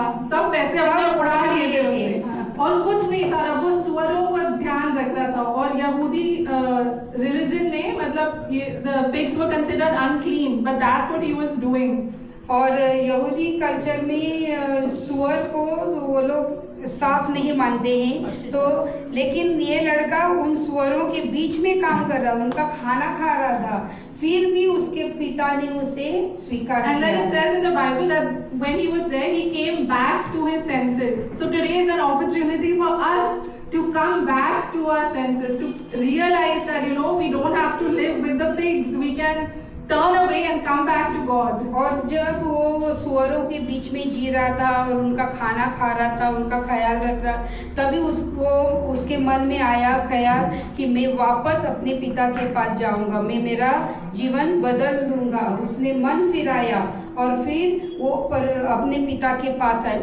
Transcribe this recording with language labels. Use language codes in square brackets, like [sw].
[hi] सब पैसे अपने उड़ा लिए थे उसने, और कुछ नहीं था, वो सुअरों पर ध्यान रख रहा था। और यहूदी रिलीजन में मतलब ये [en] the pigs were considered unclean, but that's what he was doing. [hi] और यहूदी कल्चर में सुअर को वो लोग साफ नहीं मानते हैं, तो लेकिन ये लड़का उन सुअरों के बीच में काम कर रहा, उनका खाना खा रहा था, फिर भी उसके पिता ने उसे स्वीकार किया। [en] And then it says in the Bible that when he was there, he came back to his senses. So today is an opportunity for us to come back to our senses, to realize that we don't have to live with the pigs. We can turn away and come back to God. [hi] और जब वो सुअरों के बीच में जी रहा था और उनका खाना खा रहा था, उनका ख्याल रख रहा, तभी उसको उसके मन में आया ख्याल कि मैं वापस अपने पिता के पास जाऊंगा, मैं मेरा जीवन बदल दूंगा। उसने मन फिराया और फिर वो अपने पिता के पास आए।